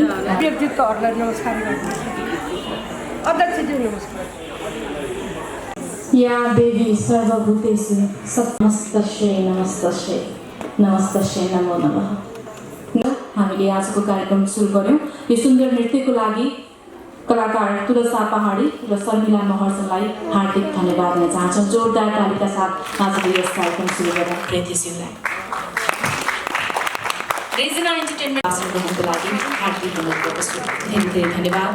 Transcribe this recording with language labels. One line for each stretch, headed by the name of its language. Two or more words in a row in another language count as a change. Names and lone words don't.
Nepali: व्यक्तित्वहरूलाई नमस्कार गर्छु। अध्यक्षज्यू नमस्कार।
Sanskrit: या देवी सर्वभूतेषु नमस्तस्यै नमस्तस्यै नमस्तस्यै नमो नमः।
Nepali: हामीले आजको कार्यक्रम सुरु गर्यौँ। यो सुन्दर नृत्यको लागि कलाकार तुलसा पहाडी र शर्मिला महर्जनलाई हार्दिक धन्यवाद दिन चाहन्छौँ। जोरदार तालीका साथ आजको यस कार्यक्रम सुरु गर्न प्रेथिसिंहलाई रेजिना एन्टरटेनमेन्ट आश्रमको लागि हार्दिक धेरै धन्यवाद।